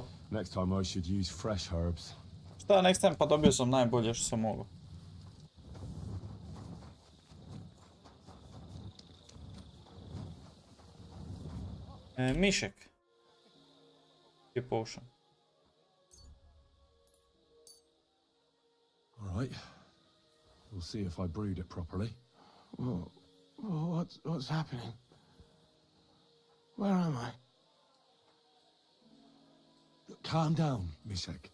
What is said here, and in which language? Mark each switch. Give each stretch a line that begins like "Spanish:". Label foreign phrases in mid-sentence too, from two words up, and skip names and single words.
English: Next time I should use fresh herbs.
Serbian: Šta,
English: next time
Serbian: pa dobio sam najbolje što sam mogao. Mišek. Je potion.
English: Alright. We'll see if I brewed it properly. What's happening? Where am I? Calm down, Mishek.